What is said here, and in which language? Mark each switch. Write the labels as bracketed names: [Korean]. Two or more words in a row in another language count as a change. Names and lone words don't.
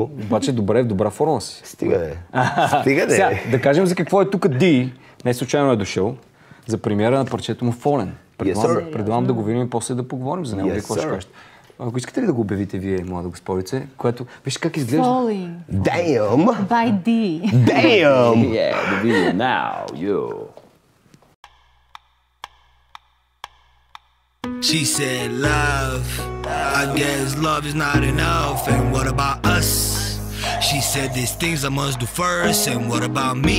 [Bulgarian] Обаче добре, в добра форма си. Стига де. Сега, да кажем за какво е тук Ди, не случайно е дошъл, за премиера на парчето му Фолен. Предлагам да го видим и после да поговорим за него. Какво ще кажете? Ако искате ли да го обявите вие, млада госпожице, което... Виж как изглежда. [English] Falling. Damn! By D. Damn! Yeah, the video now, yo. She said love, I guess love is not enough, and what about us? She said there's things I must do first, and what about me?